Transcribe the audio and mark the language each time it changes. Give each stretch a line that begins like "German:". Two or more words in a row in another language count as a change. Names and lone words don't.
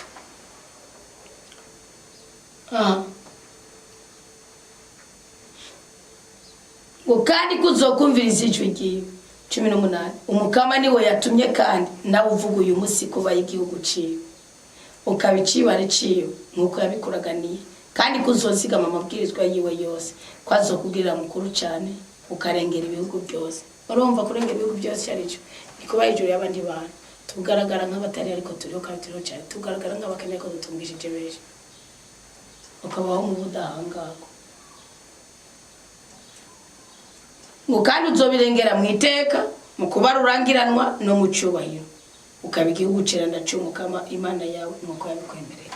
Rundi: Kandi kuzokumviriza ijwi ryiwe. 18 umukama niwe yatumye kandi nawe uvuga uyu munsi kuba igihugu ciwe ukabicibare ciwe nkuko yabikuraganiye kandi kuzozigama amabwirizwa yiwe yose kwazokugirira mukuru cyane ukarengera ibihugu byose. Urumva kurengera ibihugu byose cyarico nikuba ijuru y'abandi bantu tugaragara nk'abatari ariko turiho kandi turiho cyane, tugaragara nk'abakeneye ko dutungishije beje ukabaho mu budahangako kandi uzobirengera mu iteka mu kuba rurangiranwa no mu cyubahiro ukaba igihugu ciranda cy'umukama Imana yawe nuko yabikwemerera.